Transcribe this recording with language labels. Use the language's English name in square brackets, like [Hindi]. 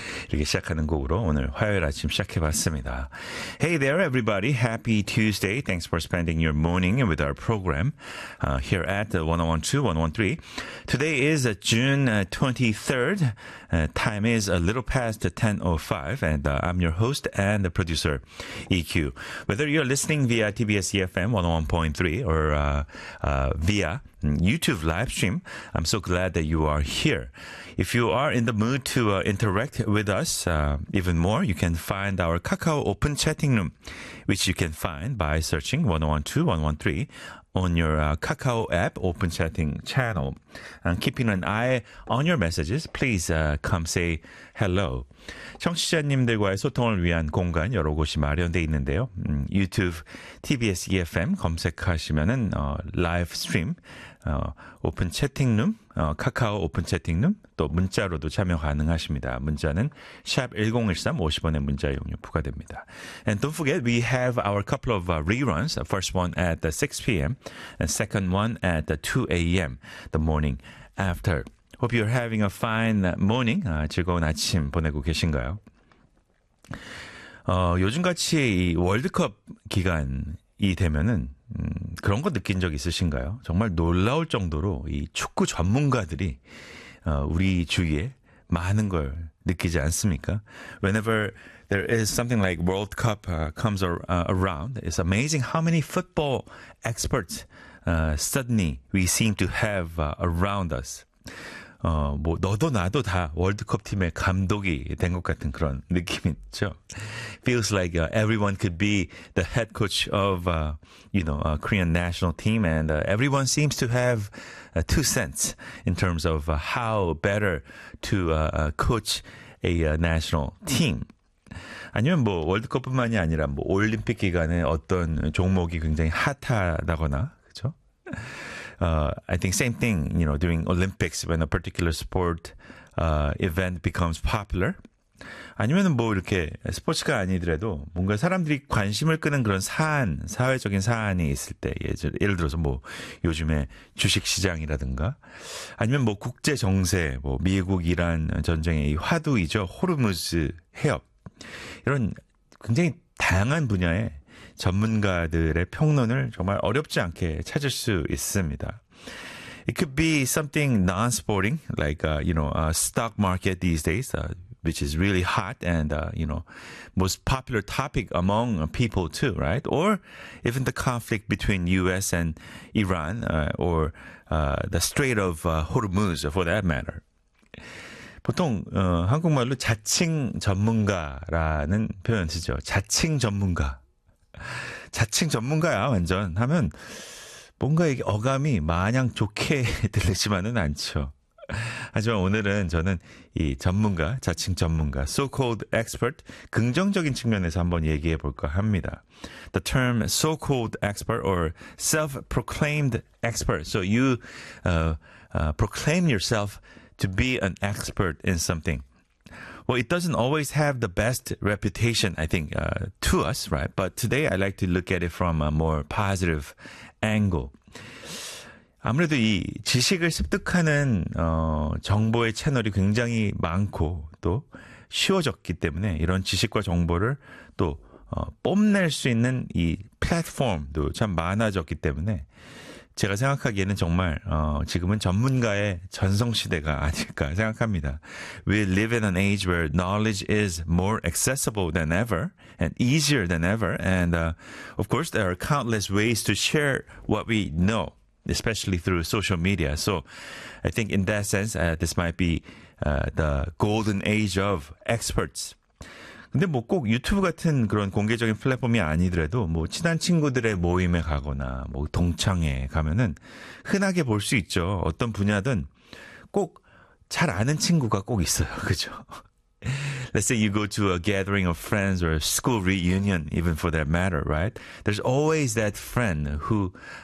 [Korean] 이렇게 시작하는 곡으로 오늘 화요일 아침 시작해봤습니다. [English] Hey there, everybody. Happy Tuesday. Thanks for spending your morning with our program here at 101.2, 101.3. Today is June 23rd. Time is a little past 10.05. And I'm your host and the producer, EQ. Whether you're listening via TBS EFM 101.3 or via YouTube live stream, I'm so glad that you are here. If you are in the mood to interact with us even more, you can find our Kakao open chatting room, which you can find by searching 101.2, 101.3 on your Kakao app open chatting channel. And keeping an eye on your messages, please come say hello. [Korean] 청취자님들과의 소통을 위한 공간 여러 곳이 마련돼 있는데요. 유튜브 TBS EFM 검색하시면은 라이브 스트림 오픈 채팅룸, 카카오 오픈 채팅룸, 또 문자로도 참여 가능하십니다. 문자는 샵 1013, 50원의 문자 이용료 부과됩니다. [English] And don't forget, we have our couple of reruns. The first one at 6 p.m. and second one at 2 a.m. the morning after. Hope you're having a fine morning. [Korean] 즐거운 아침 보내고 계신가요? 요즘같이 이 월드컵 기간이 되면은 그런 거 느낀 적 있으신가요? 정말 놀라울 정도로 이 축구 전문가들이 우리 주위에 많은 걸 느끼지 않습니까? [English] Whenever there is something like World Cup comes around, it's amazing how many football experts suddenly we seem to have around us. [Korean] 뭐 너도 나도 다 월드컵 팀의 감독이 된 것 같은 그런 느낌이죠. [English] Feels like everyone could be the head coach of you know, a Korean national team, and everyone seems to have two cents in terms of how better to coach a national team. [Korean] 아니면 뭐 월드컵뿐만이 아니라 뭐 올림픽 기간에 어떤 종목이 굉장히 핫하다거나 그렇죠? [English] I think same thing, you know, during Olympics when a particular sport event becomes popular. [Korean] 아니면 뭐 이렇게 스포츠가 아니더라도 뭔가 사람들이 관심을 끄는 그런 사안, 사회적인 사안이 있을 때 예를 들어서 뭐 요즘에 주식시장이라든가 아니면 뭐 국제정세, 뭐 미국, 이란 전쟁의 이 화두이죠. 호르무즈 해협. 이런 굉장히 다양한 분야에 전문가들의 평론을 정말 어렵지 않게 찾을 수 있습니다. [English] It could be something non-sporting, like you know, stock market these days, which is really hot and you know, most popular topic among people too, right? Or even the conflict between U.S. and Iran, or the Strait of Hormuz, for that matter. [Korean] 보통 한국말로 자칭 전문가라는 표현 쓰죠. 자칭 전문가. 자칭 전문가야 완전 하면 뭔가 이게 어감이 마냥 좋게 들리지만은 않죠. 하지만 오늘은 저는 이 전문가, 자칭 전문가, [English] so-called expert, [Korean] 긍정적인 측면에서 한번 얘기해 볼까 합니다. [English] The term so-called expert or self-proclaimed expert. So you proclaim yourself to be an expert in something. Well, it doesn't always have the best reputation, I think, to us, right? But today, I like to look at it from a more positive angle. [Korean] 아무래도 이 지식을 습득하는 정보의 채널이 굉장히 많고 또 쉬워졌기 때문에 이런 지식과 정보를 또 뽐낼 수 있는 이 플랫폼도 참 많아졌기 때문에 제가 생각하기에는 정말 지금은 전문가의 전성시대가 아닐까 생각합니다. [English] We live in an age where knowledge is more accessible than ever and easier than ever. And of course, there are countless ways to share what we know, especially through social media. So I think in that sense, this might be the golden age of experts. [Korean] 근데 뭐 꼭 유튜브 같은 그런 공개적인 플랫폼이 아니더라도 뭐 친한 친구들의 모임에 가거나 뭐 동창회 가면은 흔하게 볼 수 있죠. 어떤 분야든 꼭 잘 아는 친구가 꼭 있어요. 그죠? [English] Let's say you go to a gathering of friends or a school reunion, even for that matter, right? There's always that friend who,